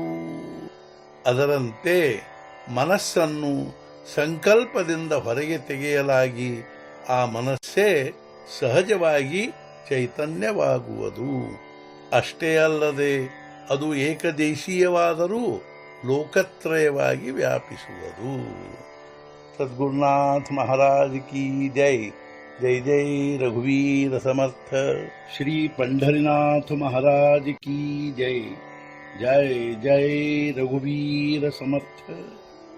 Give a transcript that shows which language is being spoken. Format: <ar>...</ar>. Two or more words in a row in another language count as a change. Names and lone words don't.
<kn>ಅದರಂತೆ ಮನಸ್ಸನ್ನು ಸಂಕಲ್ಪದಿಂದ ಹೊರಗೆ ತೆಗೆಯಲಾಗಿ ಆ ಮನಸ್ಸೇ ಸಹಜವಾಗಿ ಚೈತನ್ಯವಾಗುವುದು. ಅಷ್ಟೇ ಅಲ್ಲದೆ ಅದು ಏಕದೇಶೀಯವಾದರೂ ಲೋಕತ್ರಯವಾಗಿ ವ್ಯಾಪಿಸುವುದು.</kn> <hi>सद्गुरुनाथ महाराज की जय.</hi> <mr>जय जय रघुवीर समर्थ. ಶ್ರೀ पंढरीनाथ</mr> <hi>महाराज की जय.</hi> <mr>जय जय रघुवीर समर्थ.</mr>